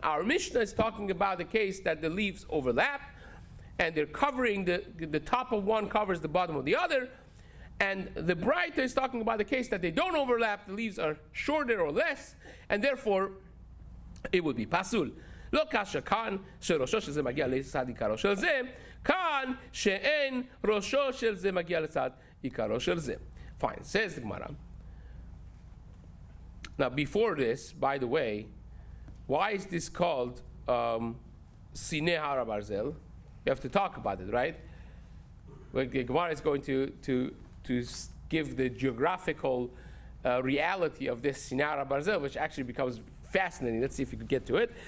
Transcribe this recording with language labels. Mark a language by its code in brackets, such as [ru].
[en] Our Mishnah is talking about the case that the leaves overlap, and they're covering, the top of one covers the bottom of the other, and the Braita is talking about the case that they don't overlap, the leaves are shorter or less, and therefore it would be pasul. [he] לא קשה כאן שראשו של זה מגיע לצד עיקרו של זה, כאן שאין ראשו של זה מגיע לצד עיקרו של זה. [en] Fine, says the Gemara. Now before this, by the way, why is this called Sineh Hara Barzel? You have to talk about it, right? Well, the Gemara is going to give the geographical reality of this Sineh Hara Barzel, which actually becomes fascinating. Let's see if we can get to it.